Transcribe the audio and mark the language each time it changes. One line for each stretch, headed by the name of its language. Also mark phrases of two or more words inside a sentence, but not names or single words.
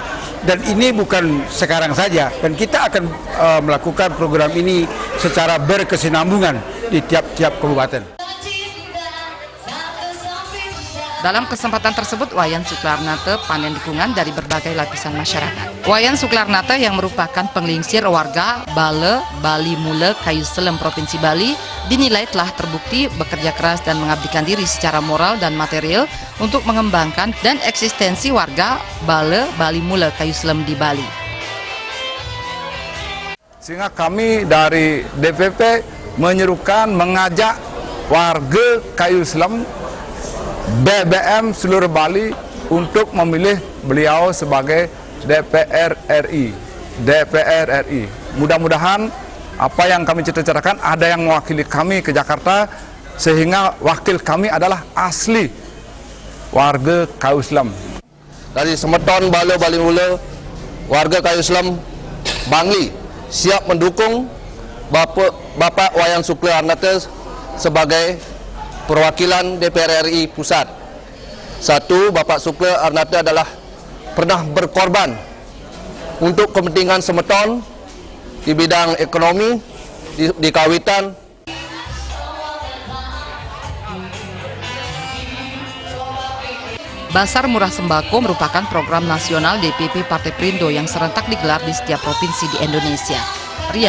Indonesian: Dan ini bukan sekarang saja, dan kita akan melakukan program ini secara berkesinambungan di tiap-tiap kabupaten. Dalam kesempatan tersebut, Wayan Sukarnate panen dukungan dari berbagai lapisan masyarakat. Wayan Sukarnate yang merupakan penglingsir warga Bale, Bali Mule, Kayu Selem, Provinsi Bali, dinilai telah terbukti bekerja keras dan mengabdikan diri secara moral dan material untuk mengembangkan dan eksistensi warga Bale, Bali Mule, Kayu Selem di Bali. Sehingga kami dari DPP menyerukan, mengajak warga Kayu Selem, BBM seluruh Bali untuk memilih beliau sebagai DPR RI. Mudah-mudahan apa yang kami cita-citakan ada yang mewakili kami ke Jakarta, sehingga wakil kami adalah asli warga Kayu Selem. Dari Semeton, Bale, Bali Mule, warga Kayu Selem, Bangli siap mendukung Bapak Wayan Sukarnate sebagai perwakilan DPR RI Pusat. Satu, Bapak Sukarnate adalah pernah berkorban untuk kepentingan Semeton di bidang ekonomi, di kawitan. Pasar murah sembako merupakan program nasional DPP Partai Perindo yang serentak digelar di setiap provinsi di Indonesia.